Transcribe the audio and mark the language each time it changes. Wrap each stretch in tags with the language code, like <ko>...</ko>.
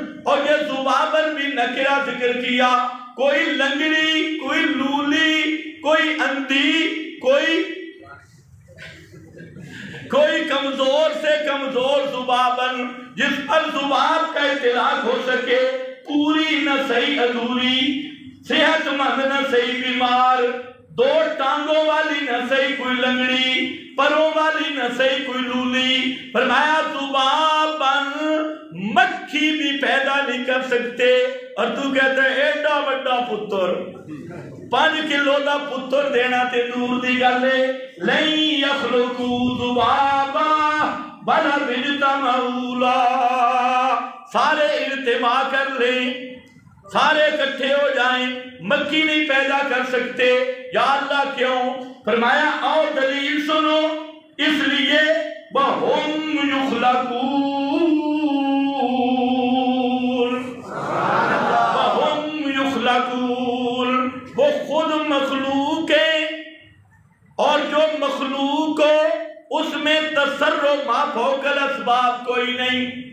<ur>اور یہ ذبابن بھی نکرہ ذکر کیا. کوئی لنگڑی، کوئی لولی، کوئی اندھی، کوئی کمزور سے کمزور ذبابن، جس پر ذباب کا اطلاق ہو سکے. پوری نہ صحیح ادھوری، صحت مند نہ صحیح بیمار، دو ٹانگوں والی نہ صحیح کوئی لنگڑی، پروں والی نہ صحیح کوئی لولی. فرمایا ذبابن، مکھی بھی پیدا نہیں کر سکتے. اور تو کہتا ہے</ur> <pa>ایڈا بڑا پتر، 5 کلو دا پتر دینا تے دور دی گلے.</pa> <ar>لن یخلقوا ذبابا ولا اجتمعوا له،</ar> <ur>سارے اجتماع کر لیں، سارے اکٹھے ہو جائیں، مکھی نہیں پیدا کر سکتے. یا اللہ کیوں؟ فرمایا اور دلیل سنو، اس لیے</ur> <ar>وَهُمْ يُخْلَقُونَ، وَهُمْ يُخْلَقُونَ،</ar> <ur>وہ خود مخلوق ہے اور جو مخلوق ہو اس میں تصرف ما فوق الاسباب کوئی نہیں.</ur>